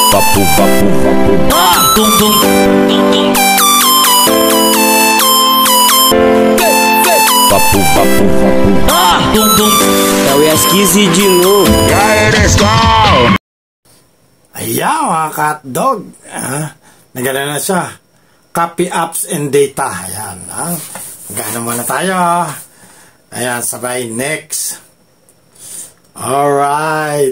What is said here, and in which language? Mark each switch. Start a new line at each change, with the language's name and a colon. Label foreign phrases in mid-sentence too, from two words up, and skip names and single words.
Portuguese: Vapu, vapu, vapu. Tung tung tung tung. Vapu, vapu, vapu. Tung tung. Eu esqueci de novo. E aí,
English: let's go!
Filipino: Ayan mga ka-hotdog. Nagana na siya.
English: Copy apps and data.
Filipino: Ayan. Gana muna tayo. Ayan, sabay next. Alright.